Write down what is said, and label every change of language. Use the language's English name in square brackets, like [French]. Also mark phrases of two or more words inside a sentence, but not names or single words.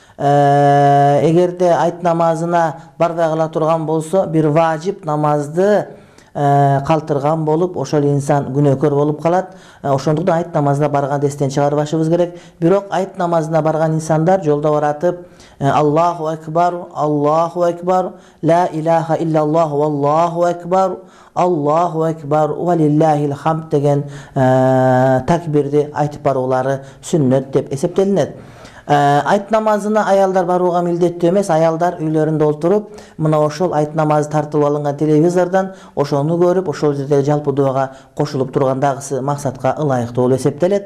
[Kyrgyz] Эгерде айт намазына барбай кала турган болсо, бир важип намазды калтырган болуп, ошол инсан күнөөкөр болуп калат. Ошондуктан айт намазына барганда эстен чыгарбашыбыз керек. Бирок айт намазына барган инсандар жолдо баратып [Arabic] الله أكبر الله أكبر لا إله إلا الله والله أكبر الله أكبر ولله الحمد [Kyrgyz] деген такбирди айтып баруулары сүннөт деп эсептелинет. Айт намазына аялдар барууга милдеттүү эмес, аялдар үйлөрүндө отуруп, мына ошол айт намазы тартылып алынган телевизордон ошону көрүп, ошол жерде жалпы дуага кошулуп тургандагысы максатка ылайыктуу болуп эсептелет.